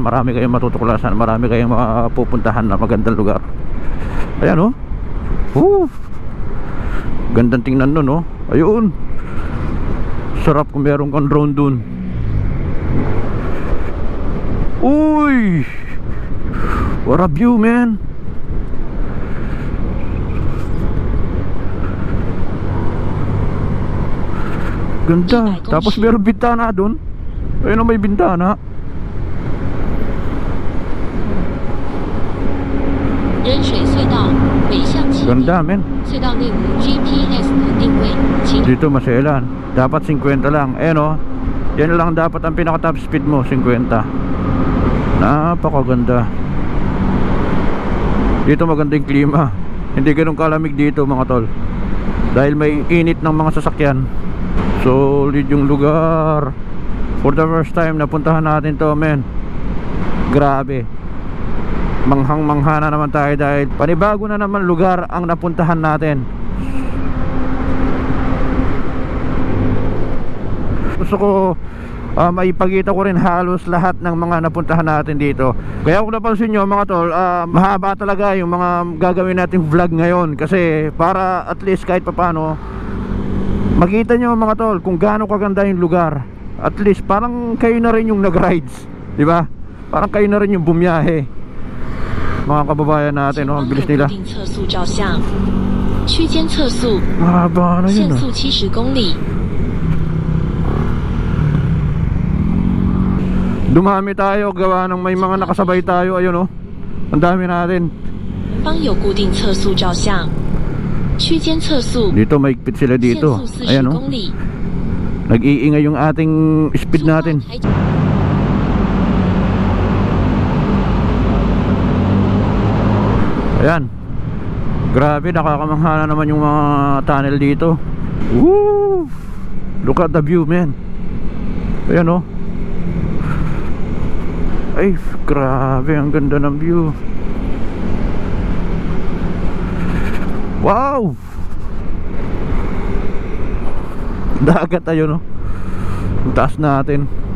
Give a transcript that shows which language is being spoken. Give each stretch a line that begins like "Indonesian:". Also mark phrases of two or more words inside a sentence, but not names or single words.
Filipino: Marami kayong matutuklasan, marami kayong mapupuntahan na magandang lugar. Ayan gandang tingnan nun ayun. Sarap kung meron kang drone dun. Uy,
English: what a view, man.
Filipino: Ganda. Tapos meron bintana dun. Ayun may bintana. Ganda, men. Dito maselan. Dapat 50 lang. Yan lang dapat ang pinaka top speed mo, 50. Napakaganda. Dito maganda yung klima. Hindi ganun kalamig dito mga tol. Dahil may init ng mga sasakyan. Solid yung lugar.
English: For the first time
Filipino: napuntahan natin to, men. Grabe. Manghang-mangha na naman tayo dahil panibago na naman lugar ang napuntahan natin. Gusto ko maipakita ko rin halos lahat ng mga napuntahan natin dito. Kaya kung napansin nyo mga tol, mahaba talaga yung mga gagawin nating vlog ngayon, kasi para at least kahit papano makita nyo mga tol kung gaano kaganda yung lugar. At least parang kayo na rin yung nag-rides, di ba? Parang kayo na rin yung bumiyahe. Mga kababayan natin, ang bilis nila.
Chinese: 测速照相，区间测速，
Filipino: Mahaba na
Chinese: 限
Filipino: yun,
Chinese: 速70公里。
Filipino: Dumami tayo, gawa ng may mga nakasabay tayo. Ayun ang dami natin.
Chinese: 方有固定测速照相，区间测速，
Filipino: Dito maigpit sila
Chinese: 限
Filipino: dito.
Chinese: 速40
Filipino: Ayan
Chinese: 公里。
Filipino: nag-iingay yung ating speed natin. Ayan. Grabe, nakakamangha na naman yung mga tunnel dito.
English: Woo! Look at the view, man.
Filipino: Ayan Ay, grabe, ang ganda ng view. Wow! Dagat ayun ang taas natin.